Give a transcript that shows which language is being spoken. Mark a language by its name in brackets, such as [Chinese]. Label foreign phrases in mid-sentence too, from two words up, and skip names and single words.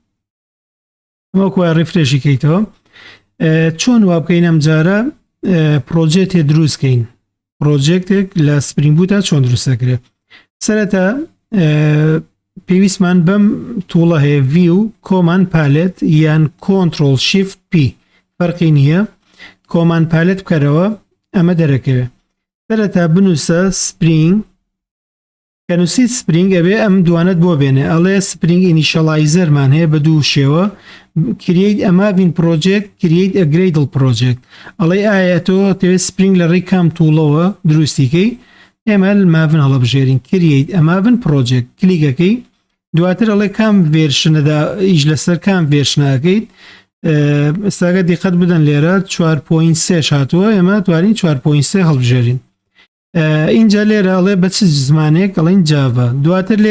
[Central Kurdish] وەکوای ڕیفرێشی کەیتەوە چۆن وا بکەین ئەم جارە پرۆجێکتێ دروستکەین پرۆجێکتێک لە سپرینگ بوتە چۆن دروست دەکرێت سەرەتا پێویستمان بەم تووڵە هەیە view [English] command palette [Central Kurdish] یان [English] control shift p [Central Kurdish] فەرقی نییە [English] command palette [Central Kurdish] بکەرەوە ئەمە دەرەکەوێت سەرەتا بنووسە سپرینگ کە نووسیت سپرینگ ئەبێ ئەم دوانت بۆ بێنێ ئەڵێ سپرینگ ئینیشەڵایزەرمان هەیە بە دوو شێوە [English] create a mavin project create a gradle project [Central Kurdish] ئەڵێ ئایا تۆ دەوێت سپرینگ لە ڕێی کام تووڵەوە دروستیکەی ئێمە ماڤن هەڵەبژێرین [English] create a mavin project [Central Kurdish] کلیگەکەی دواتر ئەڵێ کام ڤێرشنەدا ئیش لەسەر کام ڤێرشنەکەیت ئێستاگە دیقەت بدەن لێرە 4.3 هاتووە ئێمە توانین 4.3 هەڵبژێرین اینجا لێرە ئەڵێ بە چ زمانێک ئەڵێن جاڤا دواتر